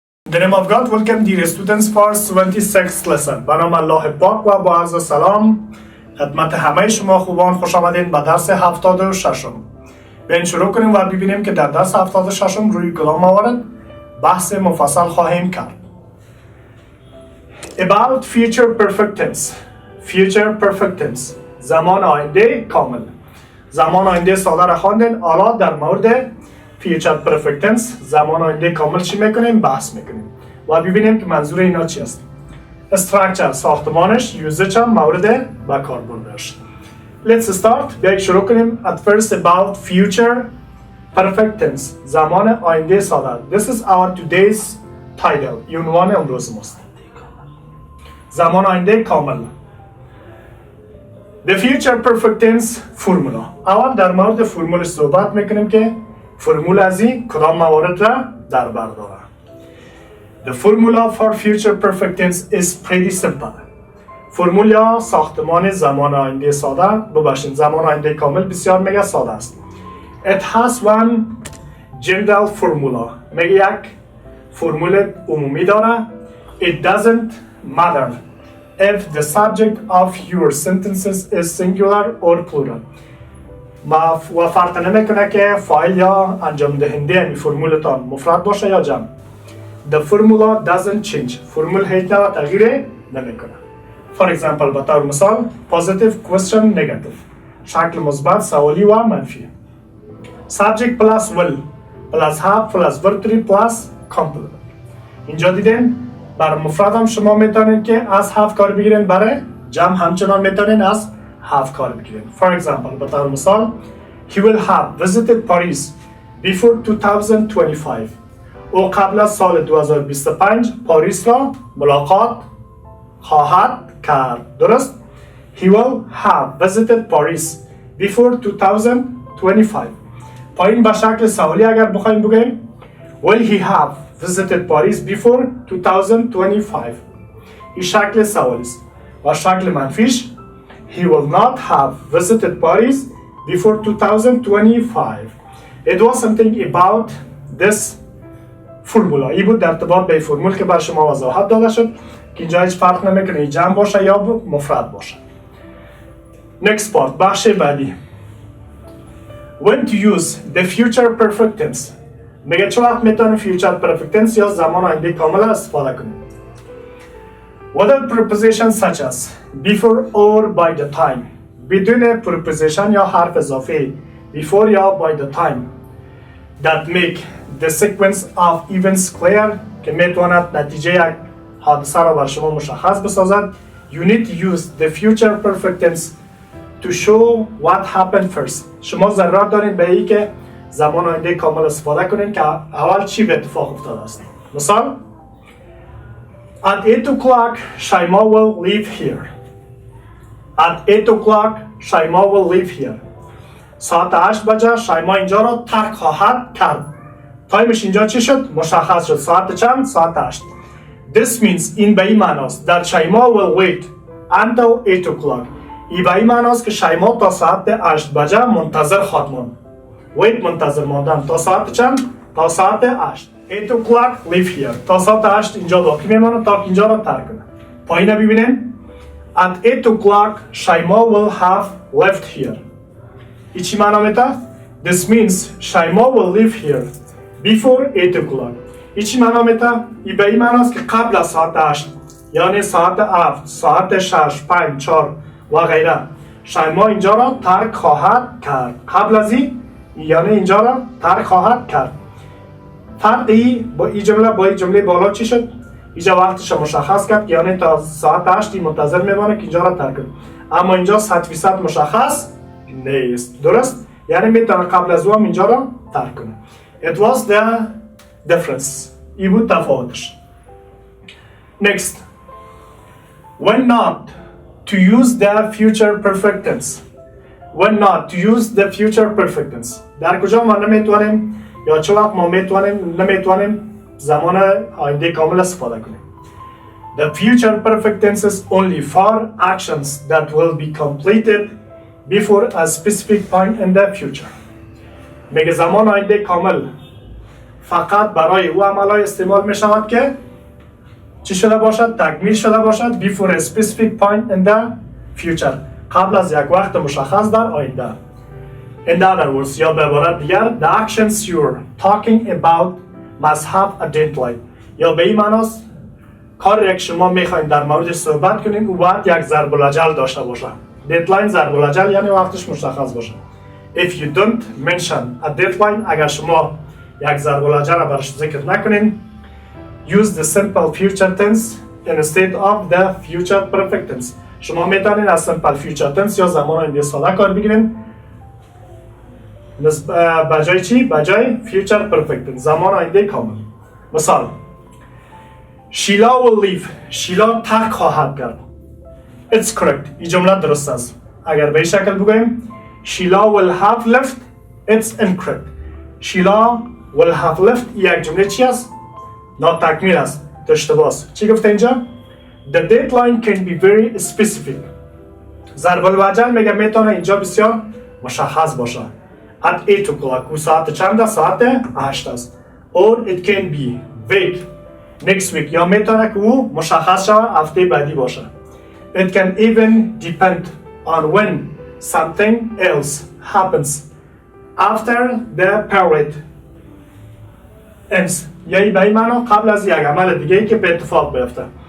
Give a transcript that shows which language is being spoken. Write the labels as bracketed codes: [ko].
[en] The name of God, welcome dear students for 76th lesson. [fa] به نام الله پاک و با عرض سلام خدمت همه شما خوبان خوش آمدین به درس 76. بیاین شروع کنیم و ببینیم که در درس 76 روی کدام موارد بحث مفصل خواهیم کرد. [en] About future perfect tense. Future perfect tense. [fa] زمان آینده کامل. زمان آینده ساده را خواندین. حالا در مورد future perfect tense زمان آینده کامل چی میکنیم؟ بحث میکنیم و ببینیم که منظور اینا چی است. structure ساختمانش، usage مورد به کار بردنش. [en] Let's start. [fa] بیایید شروع کنیم. [en] At first about future perfect tense [fa] زمان آینده ساده. [en] This is our today's title. [fa] عنوان امروز ماست. زمان آینده کامل. [en] The future perfect tense formula. [fa] اول در مورد فرمول صحبت میکنیم که فرمول از این کدام موارد را در بر داره. [en] The formula for future perfect tense is pretty simple. [fa] فرمول یا ساختمان زمان آینده ساده ببخشید زمان آینده کامل بسیار میگه ساده است. [en] It has one general formula. [fa] میگه یک فرمول عمومی داره. [en] It doesn't matter if the subject of your sentences is singular or plural. [fa] و فرق نمیکنه که فاعل یا انجام دهنده این فرمولتان مفرد باشه یا جمع. The formula doesn't change. فرمول هیچ نوع تغییر نمیکنه. [en] For example [fa] به طور مثال [en] positive question negative [fa] شکل مثبت سوالی و منفی. [en] Subject plus will plus have plus verb 3 plus complement. [fa] اینجا دیدین بر مفرد هم شما میتونین که از have کار بگیرین، برای جمع همچنان میتونین از have کار بگیرین. [en] For example [fa] به طور مثال [en] he will have visited Paris before 2025. [fa] او قبل از سال 2025 پاریس را ملاقات خواهد کرد. [en] درست؟ He will have visited Paris before 2025. [fa] پایین به شکل سوالی اگر بخوایم بگیم [en] will he have visited Paris before 2025. [fa] این شکل سوالی است. و شکل منفیش [en] he will not have visited Paris before 2025. It was something about this formula. [fa] این بود در ارتباط به فرمول که بر شما وضاحت داده شد که اینجا هیچ فرق نمیکنه جمع باشه یا مفرد باشه. [en] Next part. [fa] بخش بعدی. [en] When to use the future perfect tense. [fa] میگه چه وقت میتونیم future perfect tense یا زمان آینده کامل استفاده کنیم. [en] Whether prepositions such as before or by the time. [fa] بدون preposition یا حرف اضافی before یا by the time [en] that make the sequence of events clear [fa] که میتواند نتیجه یک حادثه را بر شما مشخص بسازد. [en] You need to use the future perfect tense to show what happened first. [fa] شما ضرورت دارید به این که زمان آینده کامل استفاده کنید که اول چی به اتفاق افتاده است. [en] مثال At 8 o'clock Shaima will leave here. At 8 o'clock Shaima will leave here. [fa] ساعت 8 بجه شایما اینجا را ترک خواهد کرد. تایمش اینجا چی شد؟ مشخص شد. ساعت چند؟ ساعت 8. [en] This means [fa] این به این معناست [en] that Shaima will wait until 8 o'clock. [fa] این به این معناست که شایما تا ساعت 8 بجه منتظر خواهد ماند. wait منتظر ماندن تا ساعت چند؟ تا ساعت 8. [en] 8 o'clock leave here. [fa] تا ساعت 8 اینجا باقی میماند تا اینجا را ترک کنه. پایین ببینید. [en] At 8 o'clock Shaima will have left here. [fa] این چی معنا میده؟ [en] This means Shaima will leave here before 8 o'clock. [fa] این چی معنا میده؟ این به این معناست که قبل از ساعت 8 یعنی ساعت 7 ساعت 6 5 4 و غیره شایما اینجا را ترک خواهد کرد. قبل از این یعنی اینجا را ترک خواهد کرد. فرقی با این جمله بالا چی شد؟ اینجا وقتش مشخص کرد یعنی تا ساعت 8 منتظر میمانه که اینجا را ترک کنه. اما اینجا 100% مشخص نیست. درست؟ یعنی میتونه قبل از اون اینجا را ترک کنه. [en] It was the difference. [fa] این بود تفاوتش. [en] Next. When not to use the future perfect tense. When not to use the future perfect tense. [fa] در کجا ما نمیتونیم یا چه وقت ما نمیتونیم زمان آینده کامل استفاده کنیم. [en] The future perfect tense is only for actions that will be completed before a specific point in the future. [fa] میگه زمان آینده کامل فقط برای او عملهای استعمال می شود که چی شده باشد؟ تکمیل شده باشد [en] before a specific point in the future. [fa] قبل از یک وقت مشخص در آینده. [en] In other words, [fa] یا به عبارت دیگر, [en] the actions you're talking about must have a deadline. [fa] یا به این معناست کاری که شما میخواین در موردش صحبت کنین او باید یک ضرب الاجل داشته باشه. deadline ضرب الاجل یعنی وقتش مشخص باشه. [en] If you don't mention a deadline, [fa] اگر شما یک ضرب الاجل را برش ذکر نکنین, [en] use the simple future tense instead of the future perfect tense. [fa] شما میتونین از simple future tense یا زمان آینده ساده کار بگیرین بجای چی؟ بجای future perfect tense زمان آینده کامل. [en] مثال Sheila will leave. [fa] شیلا ترک خواهد کرد. [en] It's correct. [fa] این جمله درست است. اگر به این شکل بگوییم [en] Sheila will have left. It's incorrect. Sheila will have left [fa] یک جمله چی است؟ ناتکمیل است. اشتباه است. چی گفته اینجا؟ [en] The deadline can be very specific. [fa] ضرب الاجل میگه میتونه اینجا بسیار مشخص باشه. [en] At 8 o'clock. [fa] و ساعت چند است؟ ساعت 8 است. [en] Or it can be vague. Next week. [fa] یا میتونه که او مشخص شود هفته بعدی باشه. [en] It can even depend on when something else happens after the period ends. [fa] یعنی به این معنا قبل از یک عمل دیگه که به اتفاق بیفته.